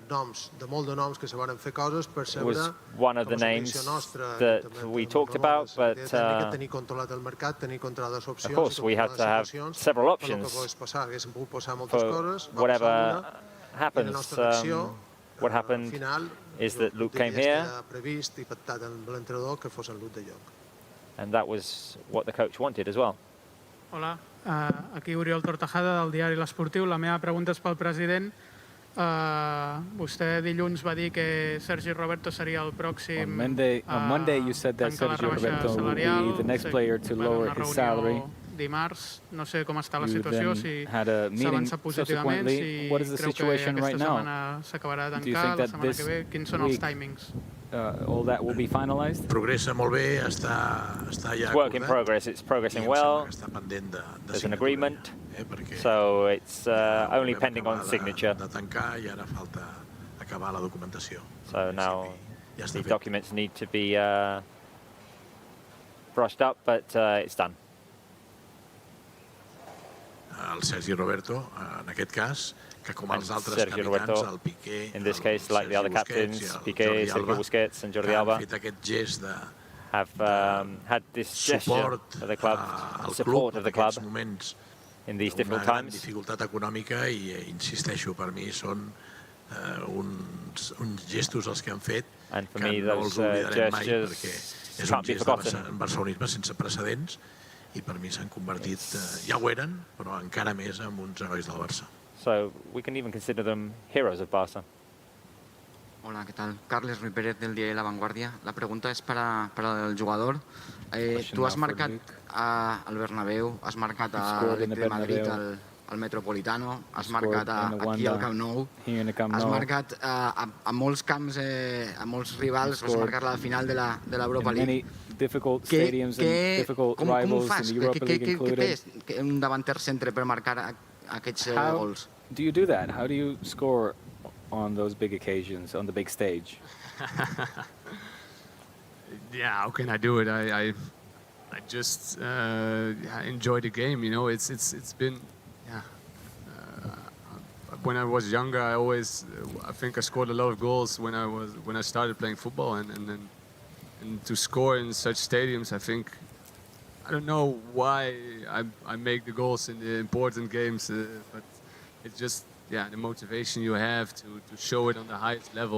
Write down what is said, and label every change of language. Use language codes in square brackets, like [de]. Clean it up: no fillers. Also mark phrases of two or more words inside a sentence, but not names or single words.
[en] It was one of the names that we talked about, but of course we had to have several options for whatever happens. What happened is that Luuk came here, and that was what the coach wanted as well. [ca] Hola, aquí Oriol Tortajada del diari L'Esportiu. La meva pregunta és pel president. Vostè dilluns va dir que Sergi Roberto seria el pròxim [en] on Monday you said that Sergi Roberto would be the next player to lower his salary. [ca] Dimarts, no sé com està la situació, si s'avança positivament, si creu que aquesta setmana s'acabarà de tancar, la setmana que ve, quins són els timings? [en] All that will be finalized? [ca] Progressa molt bé, està ja [en] It's work in progress, it's progressing well. There's an agreement, so it's only pending on signature. [ca] De tancar i ara falta acabar la documentació. [en] So now the documents need to be brushed up, but it's done. [ca] El Sergi Roberto, en aquest cas, que com els altres capitans, el Piqué, [en] in this case, like the other captains, Piqué, Sergio Busquets and Jordi Alba, [ca] han fet aquest gest de [en] have had this gesture of the club, support of the club in these difficult times. [ca] Dificultat econòmica i insisteixo, per mi són uns gestos els que han fet que no els oblidarem mai perquè és un gest de barcelonisme sense precedents i per mi s'han convertit, ja ho eren, però encara més en uns herois del Barça. [en] So we can even consider them heroes of Barça. [es] Hola, ¿qué tal? Carles Ruiz Pérez del diario La Vanguardia. La pregunta es para el jugador. [ca] Tú has marcat al Bernabéu, has marcat al de Madrid, al Metropolitano, has marcat aquí al Camp Nou, has marcat a molts camps, a molts rivals, has marcat la final de l'Europa League. [en] Difficult stadiums and difficult rivals in the Europa League included. [ca] Què un davanter centre per marcar aquests gols? [en] How do you do that? How do you score on those big occasions, on the big stage? Yeah, how can I do it? I just enjoy the game. You know, it's been. Yeah. When I was younger, I think I scored a lot of goals when I started playing football, and to score in such stadiums, I don't know why I make the goals in the important games, but it's just the motivation you have to show it on the highest level.